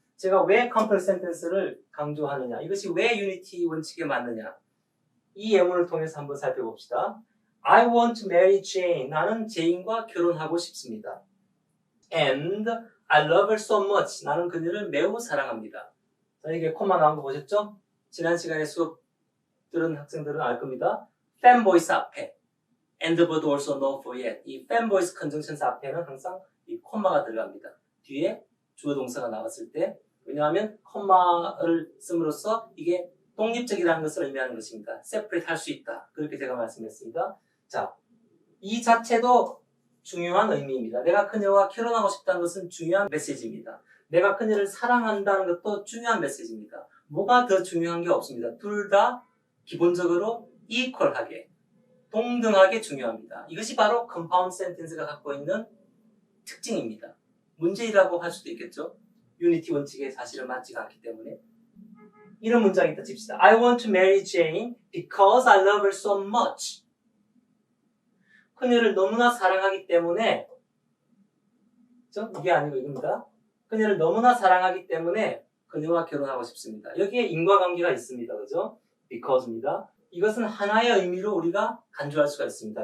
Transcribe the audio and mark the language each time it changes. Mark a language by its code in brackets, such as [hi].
[ko] 제가 왜 컴플렉스 센텐스를 강조하느냐, 이것이 왜 유니티 원칙에 맞느냐, 이 예문을 통해서 한번 살펴봅시다. [en] I want to marry Jane. [ko] 나는 제인과 결혼하고 싶습니다. [en] And I love her so much. [ko] 나는 그녀를 매우 사랑합니다. 자, 이게 콤마 나온 거 보셨죠? 지난 시간에 수업 들은 학생들은 알 겁니다. [en] fanboys 앞에 and but also not for yet. [ko] 이 fanboys conjunctions 앞에는 항상 이 콤마가 들어갑니다. 뒤에 주어 동사가 나왔을 때. 왜냐하면 콤마를 씀으로써 이게 독립적이라는 것을 의미하는 것입니다. separate 할 수 있다. 그렇게 제가 말씀했습니다. 자, 이 자체도 중요한 의미입니다. 내가 그녀와 결혼하고 싶다는 것은 중요한 메시지입니다. 내가 그녀를 사랑한다는 것도 중요한 메시지입니다. 뭐가 더 중요한 게 없습니다. 둘 다 기본적으로 equal하게, 동등하게 중요합니다. 이것이 바로 compound sentence가 갖고 있는 특징입니다. 문제이라고 할 수도 있겠죠. 유니티 원칙에 사실은 맞지가 않기 때문에. 이런 문장이 있다 칩시다. [en] I want to marry Jane because I love her so much. [ko] 그녀를 너무나 사랑하기 때문에, 그죠? 이게 아니고 이겁니다. 그녀를 너무나 사랑하기 때문에 그녀와 결혼하고 싶습니다. 여기에 인과관계가 있습니다. 그죠? because입니다. 이것은 하나의 의미로 우리가 간주할 수가 있습니다.